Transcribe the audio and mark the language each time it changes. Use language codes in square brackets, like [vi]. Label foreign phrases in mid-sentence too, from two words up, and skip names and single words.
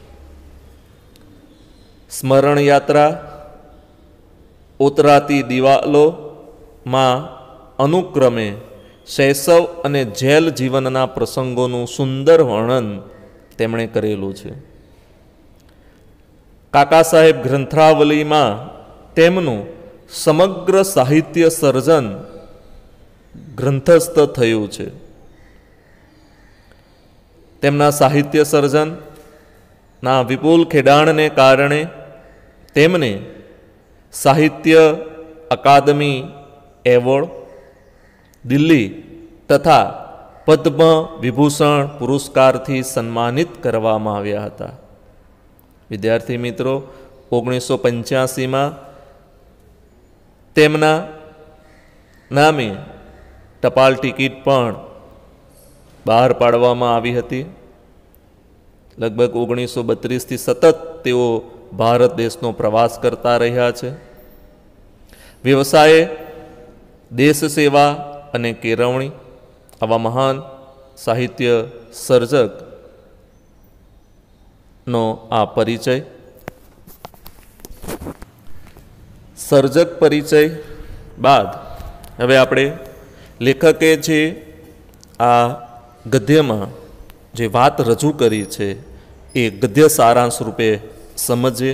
[gu] સ્મરણ યાત્રા, ઉતરાતી દિવાલો માં અનુક્રમે શૈશવ અને જેલ જીવનના પ્રસંગોનું સુંદર વર્ણન તેમણે કરેલું છે। કાકા સાહેબ ગ્રંથાવલી માં તેમનું સમગ્ર સાહિત્ય સર્જન ગ્રંથસ્થ થયું છે। તેમના સાહિત્ય સર્જન ના વિપુલ ખેડાણ ને કારણે તેમને સાહિત્ય અકાદમી એવોર્ડ, દિલ્હી તથા પદ્મ વિભૂષણ પુરસ્કાર થી સન્માનિત કરવામાં આવ્યા હતા। વિદ્યાર્થી મિત્રો, 1985 માં તેમના નામે ટપાલ ટિકિટ પણ બહાર પાડવામાં આવી હતી। લગભગ 1932 થી સતત તેઓ ભારત દેશનો પ્રવાસ કરતા રહ્યા છે। व्यवसाय દેશ સેવા અને કેળવણી આવા મહાન સાહિત્ય સર્જકનો આ પરિચય. સર્જક પરિચય બાદ હવે આપણે લેખકે જે આ ગદ્યમાં જે વાત રજૂ કરી છે એ ગદ્ય સારાંશ રૂપે સમજીએ.